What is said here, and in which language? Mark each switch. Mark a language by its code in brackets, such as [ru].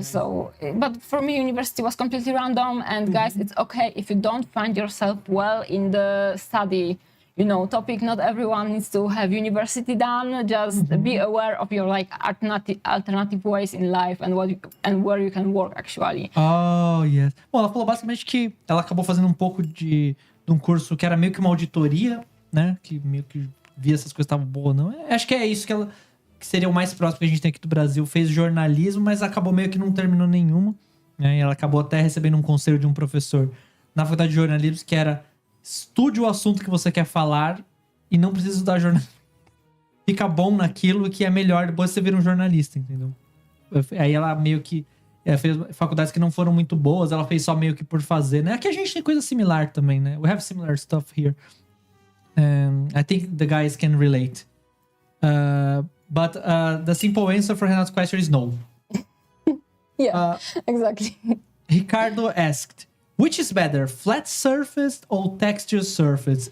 [en] So, but for me, university was completely random. And guys, it's okay if you don't find yourself well in the study, topic. Not everyone needs to have university done. Just be aware of your, like, alternative ways in life and where you can work, actually. Oh, yes. [pt] Bom, ela falou basicamente que ela acabou fazendo um pouco de um curso que era meio que uma auditoria, né? Que meio que via se as coisas estavam boas ou não. Acho que é isso que seria o mais próximo que a gente tem aqui do Brasil. Fez jornalismo, mas acabou meio que não terminou nenhuma. Né? E ela acabou até recebendo um conselho de um professor na faculdade de jornalismo que era: estude o assunto que você quer falar e não precisa estudar jornalismo. Fica bom naquilo que é melhor, depois você vira um jornalista, entendeu? Aí ela meio que fez faculdades que não foram muito boas, ela fez só meio que por fazer, né? Aqui a gente tem coisa similar também, né? [en] We have similar stuff here. I think the guys can relate. But the simple answer for Renato's question is no. Yeah, exactly. Ricardo asked, which is better, flat surface or textured surface?